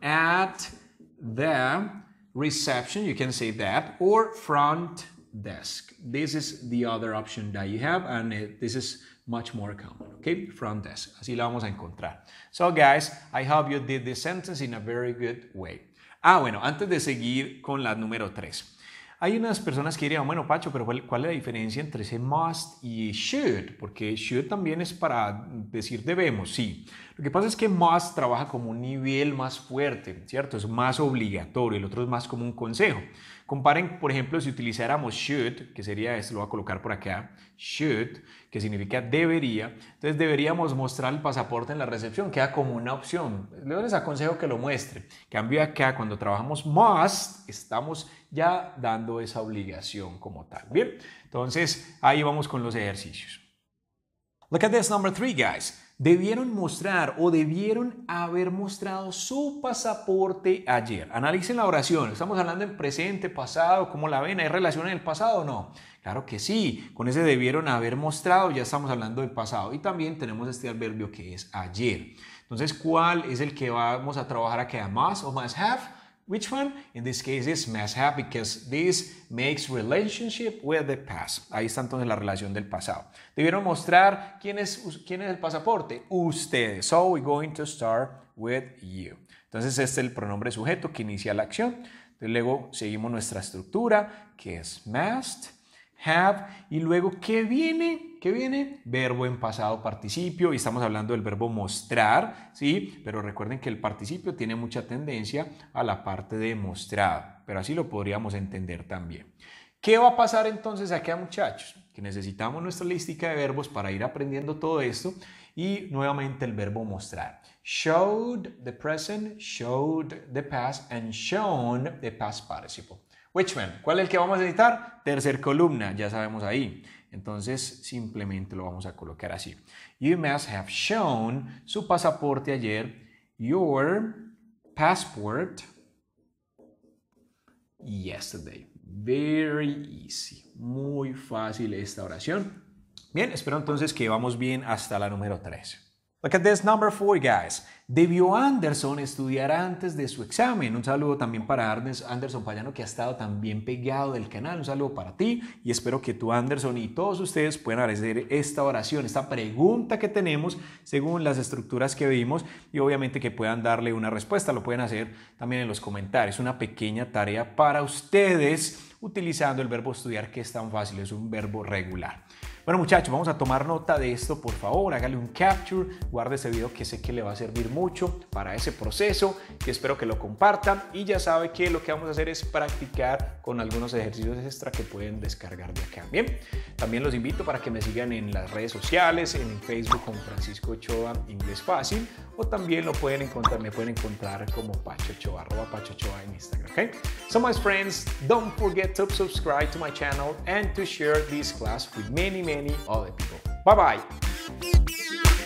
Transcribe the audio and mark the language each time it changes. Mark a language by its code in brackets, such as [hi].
[en] At the reception, you can say that, or front desk. This is the other option that you have, and this is much more common, okay? Front desk. [es] Así la vamos a encontrar. [en] So, guys, I hope you did this sentence in a very good way. [es] Bueno, antes de seguir con la número 3. Hay unas personas que dirían, bueno, Pacho, pero ¿cuál es la diferencia entre ese must y should? Porque should también es para decir debemos, sí. Lo que pasa es que must trabaja como un nivel más fuerte, ¿cierto? Es más obligatorio, el otro es más como un consejo. Comparen, por ejemplo, si utilizáramos should, que sería esto, lo voy a colocar por acá, should, que significa debería. Entonces deberíamos mostrar el pasaporte en la recepción, queda como una opción. Luego les aconsejo que lo muestre. Cambio acá, cuando trabajamos must, estamos ya dando esa obligación como tal. Bien, entonces ahí vamos con los ejercicios. [en] Look at this number 3, guys. [es] Debieron mostrar o debieron haber mostrado su pasaporte ayer. Analicen la oración. Estamos hablando en presente, pasado, ¿cómo la ven? ¿Hay relación en el pasado o no? Claro que sí. Con ese debieron haber mostrado ya estamos hablando del pasado. Y también tenemos este adverbio que es ayer. Entonces, ¿cuál es el que vamos a trabajar acá? [en] ¿Must o must have? Which one? In this case is must have because this makes relationship with the past. [es] Ahí está entonces la relación del pasado. Debieron mostrar quién es el pasaporte. Ustedes. [en] So we're going to start with you. [es] Entonces este es el pronombre sujeto que inicia la acción. Entonces, luego seguimos nuestra estructura que es must have, y luego ¿qué viene? ¿Qué viene? Verbo en pasado participio, y estamos hablando del verbo mostrar, ¿sí? Pero recuerden que el participio tiene mucha tendencia a la parte de mostrado, pero así lo podríamos entender también. ¿Qué va a pasar entonces acá, muchachos? Que necesitamos nuestra listica de verbos para ir aprendiendo todo esto, y nuevamente el verbo mostrar. [en] Showed the present, showed the past, and shown the past participle. Which one? [es] ¿Cuál es el que vamos a necesitar? Tercer columna, ya sabemos ahí. Entonces simplemente lo vamos a colocar así. [en] You must have shown [es] su pasaporte ayer. [en] Your passport yesterday. Very easy. [es] Muy fácil esta oración. Bien, espero entonces que vamos bien hasta la número 13. [en] Look at this number 4, guys. [es] ¿Debió Anderson estudiar antes de su examen? Un saludo también para Anderson Payano, que ha estado también pegado del canal. Un saludo para ti y espero que tú, Anderson, y todos ustedes puedan hacer esta oración, esta pregunta que tenemos según las estructuras que vimos, y obviamente que puedan darle una respuesta. Lo pueden hacer también en los comentarios. Una pequeña tarea para ustedes utilizando el verbo estudiar, que es tan fácil, es un verbo regular. Bueno, muchachos, vamos a tomar nota de esto, por favor, hágale un capture, guarde ese video que sé que le va a servir mucho para ese proceso, que espero que lo compartan, y ya sabe que lo que vamos a hacer es practicar con algunos ejercicios extra que pueden descargar de acá. Bien, también los invito para que me sigan en las redes sociales, en Facebook con Francisco Ochoa Inglés Fácil, o también me pueden encontrar como Pacho Ochoa, @PachoOchoa en Instagram, okay? [en] So my friends, don't forget to subscribe to my channel and to share this class with many other people. Bye bye.